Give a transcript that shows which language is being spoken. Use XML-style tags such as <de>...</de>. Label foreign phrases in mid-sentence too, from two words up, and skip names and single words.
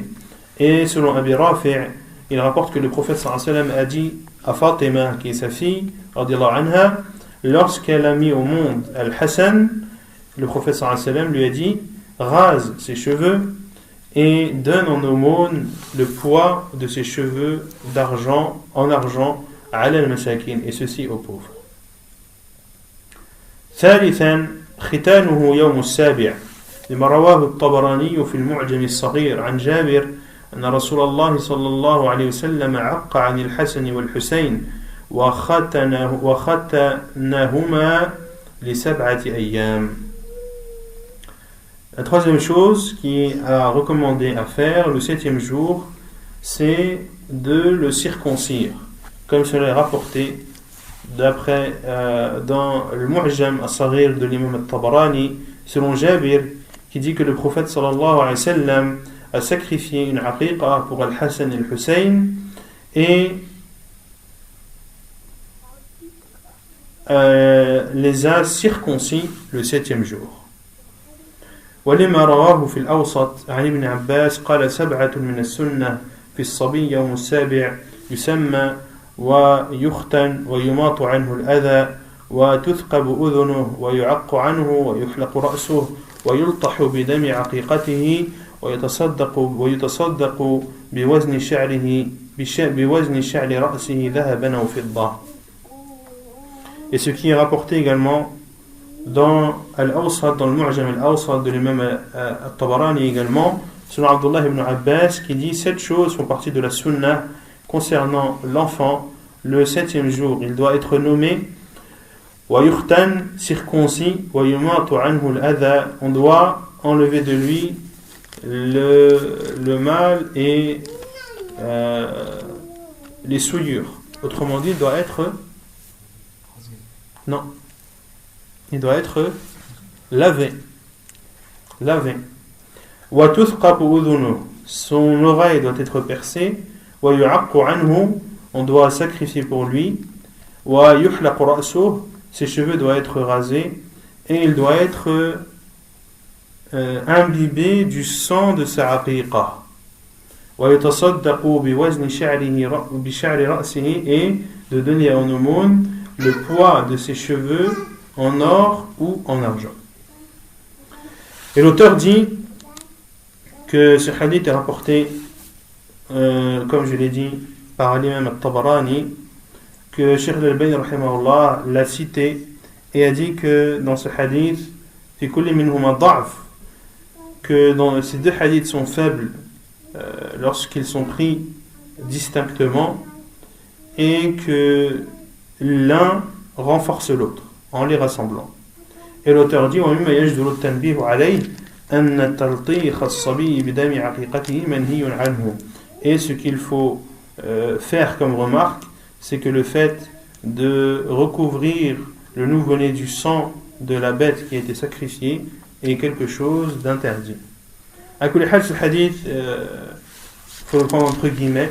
<fr>Et selon Abi Rafi', il rapporte que le prophète</fr> <ar>صلى الله عليه وسلم</ar> <fr>a dit à Fatima, qui est sa fille,</fr> <ar>رضي الله عنها,</ar> <fr>lorsqu'elle a mis au monde Al-Hassan, le prophète</fr> <ar>صلى الله عليه وسلم</ar> <fr>lui a dit rase ses cheveux et donne en aumône le poids de ses cheveux d'argent en argent</fr> <ar>على المساكين,</ar> <fr>et ceci aux pauvres.</fr> <ar>ثالثا ختانه يوم السابع لما رواه الطبراني في المعجم الصغير عن جابر أن رسول الله صلى الله عليه وسلم عق عن الحسن والحسين وختنهما لسبعة أيام.</ar> <fr>La troisième chose qui est à recommander à faire le 7e jour, c'est de le circoncire, comme cela est rapporté d'après dans le Mu'jam as-Saghir de l'imam al-Tabarani, selon Jabir, qui dit que le prophète</fr> <ar>صلى الله عليه وسلم</ar> <fr>a sacrifié une aqiqa pour Al-Hassan et Al-Hussein et les a circoncis le 7e jour.</fr> <ar>ولما رواه في الأوسط عن ابن عباس قال 7 من السنة في الصبي يوم السابع يسمى ويختن ويماط عنه الأذى وتثقب أذنه ويعق عنه ويحلق رأسه ويلطح بدم عقيقته ويتصدق بوزن شعر رأسه ذهبا أو فضة.</ar> <fr>Et ce qui est rapporté également dans Al-Awsat, dans le Mu'jam Al-Awsat de l'imam Al-Tabarani également, selon Abdullah ibn Abbas, qui dit 7 choses font partie de la sunnah concernant l'enfant. Le 7e jour, il doit être nommé</fr> <ar>ويختن,</ar> <fr>circoncis,</fr> <ar>ويماط عنه الأذى,</ar> <fr>on doit enlever de lui le mal et les souillures. Autrement dit, il doit être non, il doit être lavé.</fr> <ar>وتثقب أذنه,</ar> <fr>son oreille doit être percée.</fr> <ar>ويعق عنه,</ar> <fr>on doit sacrifier pour lui.</fr> <ar>ويحلق رأسه,</ar> <fr>ses cheveux doivent être rasés et il doit être imbibé du sang de sa aqiqa.</fr> <ar>ويتصدق بوزن شعر رأسه,</ar> <fr>et de donner en aumône le poids de ses cheveux en or ou en argent. Et l'auteur dit que ce hadith est rapporté, comme je l'ai dit, par l'imam al-Tabarani, que Cheikh al-Albani rahimahullah l'a cité et a dit que dans ce hadith,</fr> <ar>في كل منهما ضعف,</ar> <fr>que dans ces deux hadiths sont faibles lorsqu'ils sont pris distinctement, et que l'un renforce l'autre en les rassemblant. Et l'auteur dit</fr> <ar>وَمِمَّا يَجْدُرُ التَّنْبِيهُ عَلَيْهِ أَنَّ تَلْطِيخَ الصَّبِيِّ بِدَمِ عَقِيقَتِهِ مَنْهِيٌّ عَنْهُ.</ar> <fr>Et ce qu'il faut faire comme remarque, c'est que le fait de recouvrir le nouveau-né du sang de la bête qui a été sacrifiée est quelque chose d'interdit.</fr> <ar>على كل حال,</ar> <fr>ce hadith, faut le prendre entre guillemets.</fr>